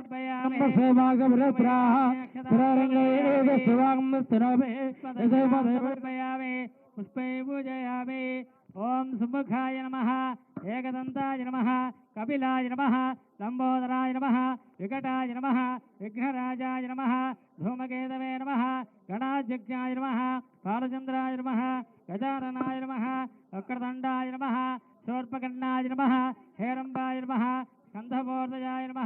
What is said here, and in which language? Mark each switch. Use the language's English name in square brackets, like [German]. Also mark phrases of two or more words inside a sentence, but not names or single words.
[Sanskrit] पुष्पे पूजयामि ओम सुमुखाय नमः एकदन्ताय नमः कपिलाय नमः లంబోదరాయ నమః వికటాయ నమః విఘ్నరాజాయ నమః ధూమకేతవే నమః గణాధ్యక్షాయ నమః బాలచంద్రాయ నమః గజాననాయ నమః వక్రదండాయ నమః శూర్పకర్ణాయ నమః హేరంబాయ నమః స్కంధమూర్ధయాయ నమః